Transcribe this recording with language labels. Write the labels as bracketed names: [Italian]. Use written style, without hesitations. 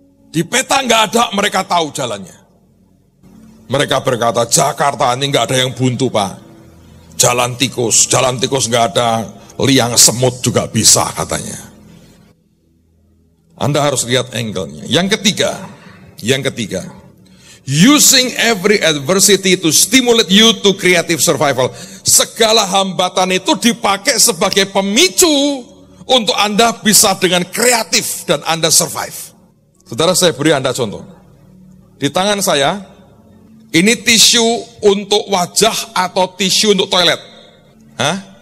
[Indonesian] Di peta nggak ada, mereka tahu jalannya. Mereka berkata, Jakarta ini nggak ada yang buntu Pak. Jalan tikus nggak ada, liang semut juga bisa katanya. Anda harus lihat angle-nya. [English] Yang ketiga, using every adversity to stimulate you to creative survival. [Indonesian] Segala hambatan itu dipakai sebagai pemicu untuk Anda bisa dengan kreatif dan Anda survive. Saudara, saya beri Anda contoh. Di tangan saya, ini tisu untuk wajah atau tisu untuk toilet? Hah?